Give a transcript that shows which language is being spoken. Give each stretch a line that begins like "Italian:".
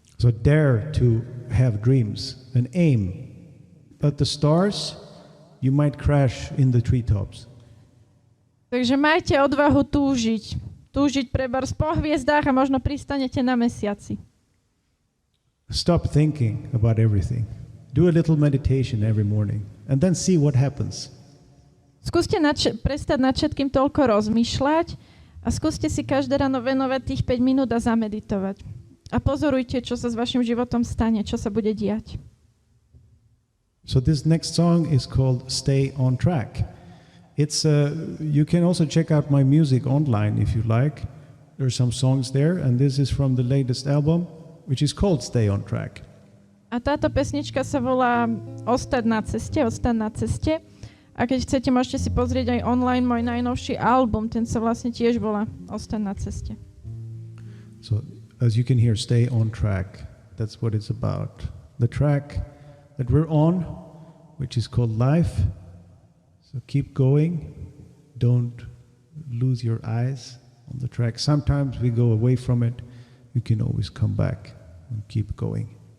English: So dare to have dreams and aim. But the stars, you might crash in the treetops.
Slovak: Takže majte odvahu túžiť. Túžiť prebárs po hviezdách a možno pristanete na mesiaci.
English: Stop thinking about everything. Do a little meditation every morning and then see what happens.
Slovak: Skúste prestať nad všetkým toľko rozmýšľať a skúste si každé ráno venovať tých 5 minút a zameditovať. A pozorujte, čo sa s vašim životom stane, čo sa bude diať.
English: So this next song is called Stay on Track. It's you can also check out my music online if you like. There are some songs there, and this is from the latest album, which is called Stay on Track.
Slovak: A táto pesnička sa volá Ostať na ceste. A keď chcete, môžete si pozrieť aj online môj najnovší album, ten sa vlastne tiež volá Ostať na ceste.
English: So as you can hear, stay on track. That's what it's about. The track that we're on, which is called life. So keep going. Don't lose your eyes on the track. Sometimes we go away from it. You can always come back and keep going.